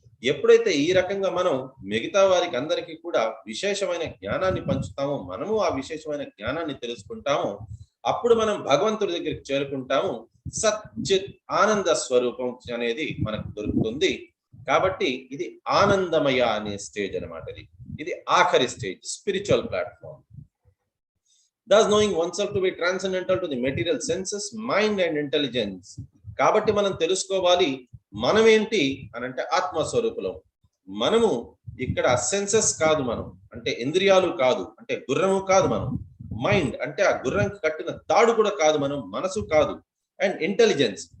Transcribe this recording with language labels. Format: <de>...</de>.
<te>ఎప్పుడైతే ఈ రకంగా మనం మిగతా వారికి అందరికీ కూడా విశేషమైన జ్ఞానాన్ని పంచుతామో, మనము ఆ విశేషమైన జ్ఞానాన్ని తెలుసుకుంటామో, అప్పుడు మనం భగవంతుడి దగ్గరికి చేరుకుంటాము. సచ్చిత్ ఆనంద స్వరూపం అనేది మనకు దొరుకుతుంది. కాబట్టి ఇది ఆనందమయ అనే స్టేజ్ అనమాట. ఇది ఆఖరి stage, spiritual platform.</te> <en>Thus knowing oneself to be transcendental to the material senses, mind and intelligence.</en> <te>కాబట్టి మనం తెలుసుకోవాలి మనం ఏంటి అని అంటే ఆత్మస్వరూపులం. మనము ఇక్కడ సెన్సెస్ కాదు, మనం అంటే ఇంద్రియాలు కాదు, అంటే గుర్రము కాదు, మనం మైండ్ అంటే ఆ గుర్రంకి కట్టిన తాడు కూడా కాదు, మనం మనసు కాదు. And intelligence</te>